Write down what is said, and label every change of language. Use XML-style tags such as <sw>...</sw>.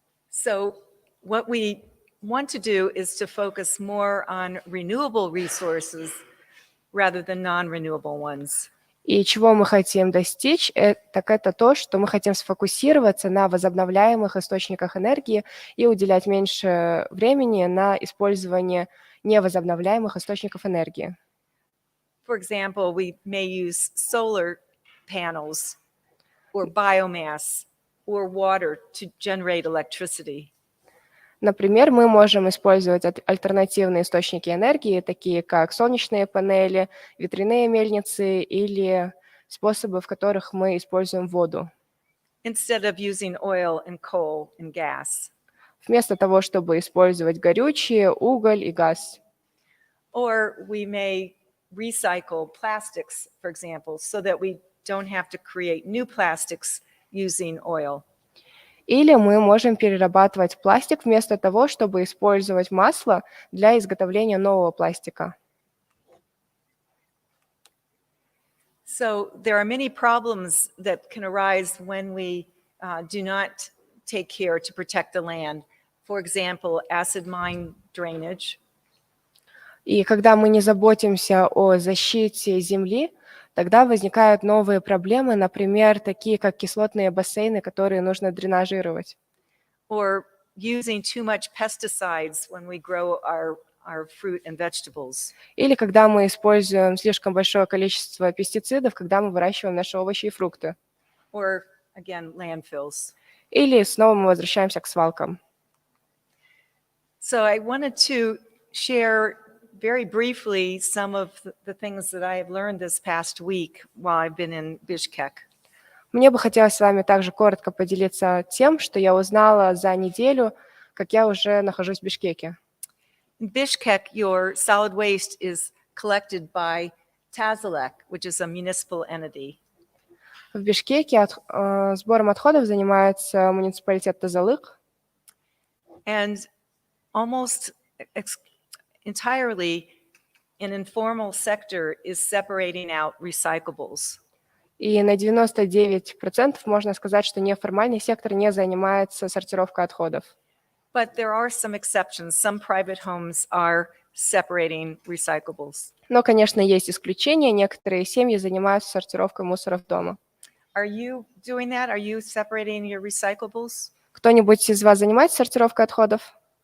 <en>So what we want to do is to focus more on renewable resources rather than non-renewable ones.</en> <ru>И чего мы хотим достичь, так это то, что мы хотим сфокусироваться на возобновляемых источниках энергии и уделять меньше времени на использование невозобновляемых источников энергии.</ru> <en>For example, we may use solar panels or biomass or water to generate electricity.</en> <ru>Например, мы можем использовать альтернативные источники энергии, такие как солнечные панели, ветряные мельницы или способы, в которых мы используем воду.</ru> <en>Instead of using oil and coal and gas.</en> <ru>Вместо того, чтобы использовать горючее, уголь и газ.</ru> <en>Or we may recycle plastics, for example, so that we don't have to create new plastics using oil.</en> <ru>Или мы можем перерабатывать пластик вместо того, чтобы использовать масло для изготовления нового пластика.</ru> <en>So there are many problems that can arise when we do not take care to protect the land. For example, acid mine drainage.</en> <ru>И когда мы не заботимся о защите земли, тогда возникают новые проблемы, например, такие как кислотные бассейны, которые нужно дренажировать.</ru> <en>Or using too much pesticides when we grow our fruit and vegetables.</en> <ru>Или когда мы используем слишком большое количество пестицидов, когда мы выращиваем наши овощи и фрукты.</ru> <en>Or, again, landfills.</en> <ru>Или снова мы возвращаемся к свалкам.</ru> <en>So I wanted to share very briefly some of the things that I have learned this past week while I've been in Bishkek.</en> <ru>Мне бы хотелось с вами также коротко поделиться тем, что я узнала за неделю, как я уже нахожусь в Бишкеке.</ru> <en>In Bishkek, your solid waste is collected by Tazalek, which is a municipal entity.</en> <ru>В Бишкеке сбором отходов занимается муниципалитет Тазалык.</ru> <en>And almost entirely, an informal sector is separating out recyclables.</en> <ru>И на 99% можно сказать, что неформальный сектор не занимается сортировкой отходов.</ru> <en>But there are some exceptions. Some private homes are separating recyclables.</en> <ru>Но, конечно, есть исключения. Некоторые семьи занимаются сортировкой мусора дома.</ru> <en>Are you doing that? Are you separating your recyclables?</en> <ru>Кто-нибудь из вас занимается сортировкой отходов?</ru>